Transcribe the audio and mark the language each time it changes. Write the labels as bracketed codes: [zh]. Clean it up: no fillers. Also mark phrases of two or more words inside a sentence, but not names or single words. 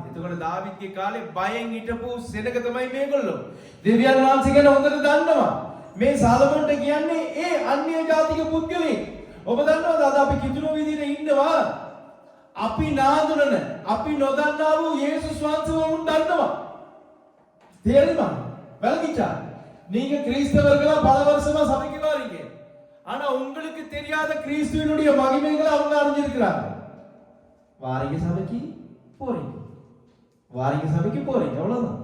[si] එතකොට දාවිත්ගේ කාලේ බයෙන් හිටපු සෙනග තමයි මේගොල්ලෝ. දෙවියන් වහන්සේ ගැන හොඳට දන්නවා. මේ සාලමෝන්ට කියන්නේ ඒ අන්‍ය ජාතික පුද්ගලෙක්. ඔබ දන්නවද අද අපි කිතුණු විදිහට ඉන්නවා? අපි නාඳුනන, අපි නොදන්නා වූ යේසුස් වහන්සේව උන් දන්නවා. [ta] தெரியுமா? விளங்கிச்சா? நீங்க கிறிஸ்தவர்களா பல வருஷமா சபைக்கு வாரீங்க. ஆனா உங்களுக்கு தெரியாத கிறிஸ்துவினுடைய மகிமைகளை அவங்க அறிஞ்சிருக்கிறாங்க. வாரீங்க சபைக்கு போறீங்க. வாரீங்க சபைக்கு போறீங்க. அவ்வளவுதான்.